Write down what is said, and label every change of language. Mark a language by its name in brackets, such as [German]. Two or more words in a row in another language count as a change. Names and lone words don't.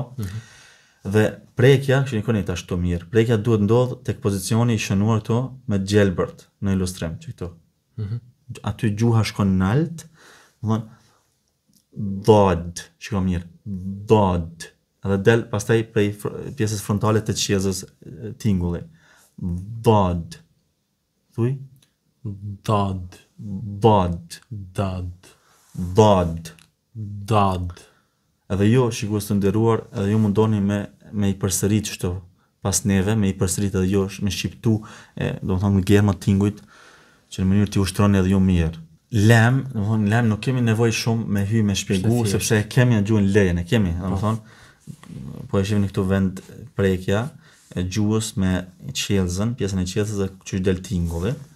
[Albanian] Dhe prekja, shikoni tash këtu mirë, prekja duhet ndodh tek pozicioni i shënuar këtu me gjelbërt në ilustrim, që këtu. Aty gjuha shkon nalt, dad, shikoj mirë, dad, edhe del pastaj prej pjesës frontale të qiellzës tingulli. Dad. Thuj? Dad. Dad. Dad. Dad. Dad. Edhe jo, shikues të nderuar, edhe ju mundoni me I përsërit kështu pas neve, me I përsërit edhe jo me shqiptu, domethënë gjerma tingujt, që në mënyrë t'i ushtroni edhe ju mirë. Lem, domethënë lem nuk kemi nevojë shumë me hy me shpjegu, sepse kemi në gjuhën lejen, e kemi, domethënë, po e shihni këtu vend prekja e gjuhës me qellzën, pjesën e qellzës dhe që del tingulli.